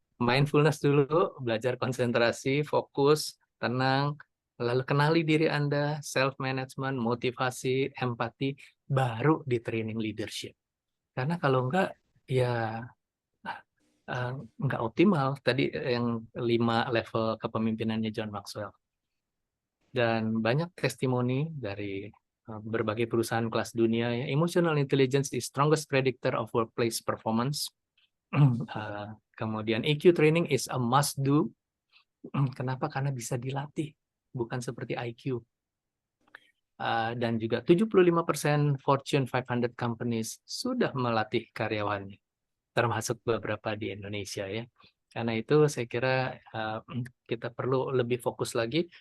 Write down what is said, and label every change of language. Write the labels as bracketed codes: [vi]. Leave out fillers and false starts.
[id] Mindfulness dulu, belajar konsentrasi, fokus, tenang, lalu kenali diri Anda, self-management, motivasi, empati, baru di training leadership. Karena kalau enggak, ya nggak optimal. Tadi yang 5 level kepemimpinannya John Maxwell. Dan banyak testimoni dari berbagai perusahaan kelas dunia. [en] Emotional intelligence is strongest predictor of workplace performance. [id] Kemudian [en] EQ training is a must do. [id] Kenapa? Karena bisa dilatih, bukan seperti IQ. Dan juga 75% Fortune 500 companies sudah melatih karyawannya, termasuk beberapa di Indonesia ya. Karena itu saya kira kita perlu lebih fokus lagi.